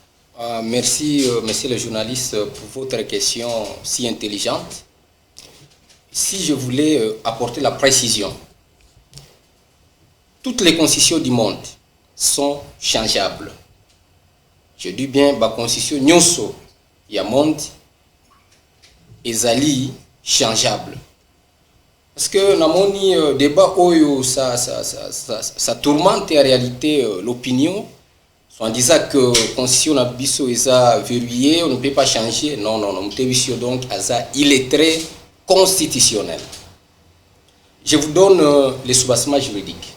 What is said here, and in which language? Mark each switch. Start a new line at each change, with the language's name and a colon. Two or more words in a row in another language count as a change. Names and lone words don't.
French: Merci, monsieur le journaliste, pour votre question si intelligente. Si je voulais apporter la précision, toutes les constitutions du monde sont changeables. Je dis bien, la constitution
Lingala: nyonso ya monde ezali
French: changeable. Parce que namoni débat oyo ça tourmente en réalité l'opinion, en disant que la constitution
Lingala: na biso
French: est verrouillée, on ne peut pas changer. Non, donc il est très constitutionnel. Je vous donne les soubassements juridiques.